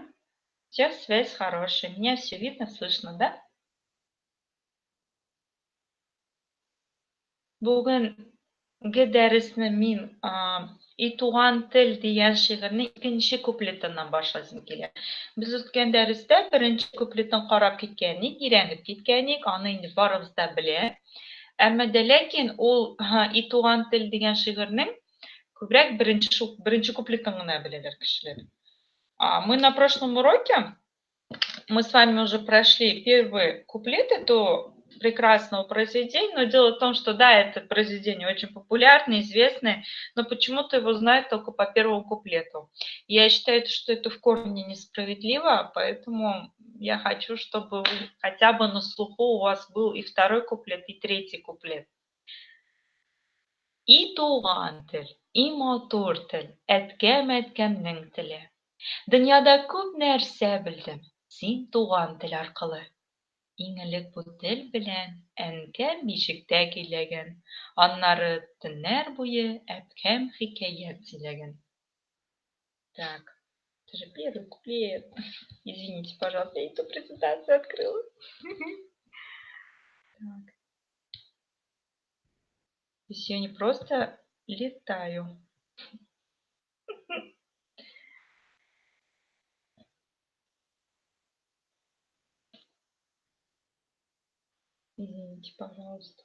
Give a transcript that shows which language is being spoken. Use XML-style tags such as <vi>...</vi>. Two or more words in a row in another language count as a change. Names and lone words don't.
<ru>Всех связь хорошая, меня все видно, слышно, да?</ru> <tt>Бүгенге дәресне мин «И туган тел» дигән шигырьнең икенче куплетыннан башласым килә. Без үткән дәрестә беренче куплетын карап киткәнник, өйрәнеп киткәнник, аны инде барыбыз да белә. Әмма дә ләкин ул «И туган тел» дигән шигырьнең күбрәк беренче куплетын гына беләләр кешеләр.</tt> <ru>Мы на прошлом уроке, мы с вами уже прошли первый куплет этого прекрасного произведения, но дело в том, что да, это произведение очень популярное, известное, но почему-то его знают только по первому куплету. Я считаю, что это в корне несправедливо, поэтому я хочу, чтобы хотя бы на слуху у вас был и второй куплет, и третий куплет.</ru> <tt>И туган тел, и матур тел, әткәм-әткәмнең теле. Дөньяда күп нәрсә белдем, син туган тел аркылы. Иң элек бу тел белән әнкәм бишектә көйләгән, аннары төннәр буе әпкәм хикәят сөйләгән.</tt> <ru>Так, это же первый куплет. Извините, пожалуйста, я эту презентацию открыла. Так. есть я не просто летаю. Извините, пожалуйста.</ru>